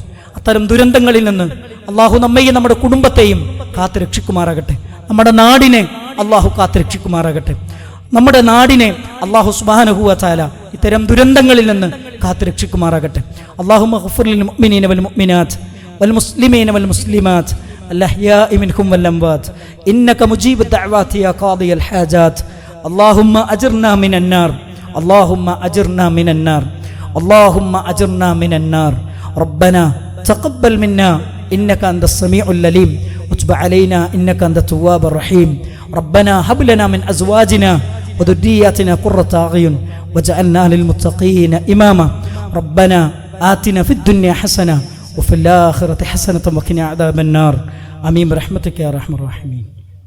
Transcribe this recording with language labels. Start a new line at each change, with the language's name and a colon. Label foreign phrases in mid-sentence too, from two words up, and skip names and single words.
Malayalam: അത്തരം ദുരന്തങ്ങളിൽ നിന്ന് അല്ലാഹു നമ്മയും നമ്മുടെ കുടുംബത്തെയും കാത്തുരക്ഷിക്കുമാറാകട്ടെ. നമ്മുടെ നാടിനെ അല്ലാഹു കാത്തുരക്ഷിക്കുമാറാകട്ടെ. നമ്മുടെ നാടിനെ അല്ലാഹു
Arabic: سبحانه وتعالى
Malayalam: ഇത്തരം ദുരന്തങ്ങളിൽ നിന്ന് കാത്തുരക്ഷിക്കുമാറാകട്ടെ.
Arabic: اللهم اغفر للمؤمنين والمؤمنات والمسلمين والمسلمات الأحياء منكم والأموات إنك مجيب الدعوات يا قاضي الحاجات اللهم أجرنا من النار اللهم أجرنا من النار اللهم أجرنا من النار ربنا تقبل منا إنك أنت السميع العليم وتب علينا إنك أنت التواب الرحيم ربنا هب لنا من أزواجنا وذرياتنا قرة أعين وجعلنا للمتقين إماما ربنا آتنا في الدنيا حسنة وفي الآخرة حسنة وقنا عذاب النار آمين برحمتك يا أرحم الراحمين.